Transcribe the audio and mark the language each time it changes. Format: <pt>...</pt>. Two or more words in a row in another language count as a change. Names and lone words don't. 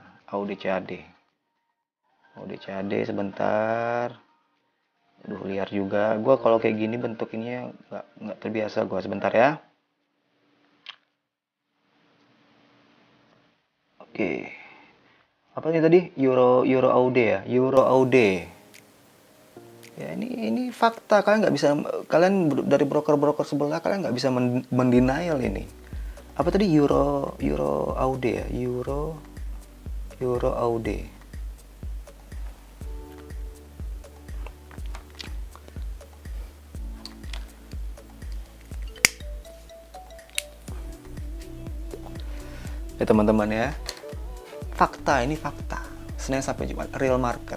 <id>Audi CAD. Audi CAD sebentar. Aduh, liar juga. Gua kalau kayak gini bentuk ininya nggak terbiasa gua. Sebentar ya. Oke. Apa ini tadi? Euro AUD ya? Euro AUD. Ya ini fakta. Kalian nggak bisa, kalian dari broker-broker sebelah kalian nggak bisa mendenial ini. Apa tadi? Euro AUD ya? Euro AUD. Ya teman-teman ya. Fakta, ini fakta. Senin sampai Jumat,</id> <en>real market.</en>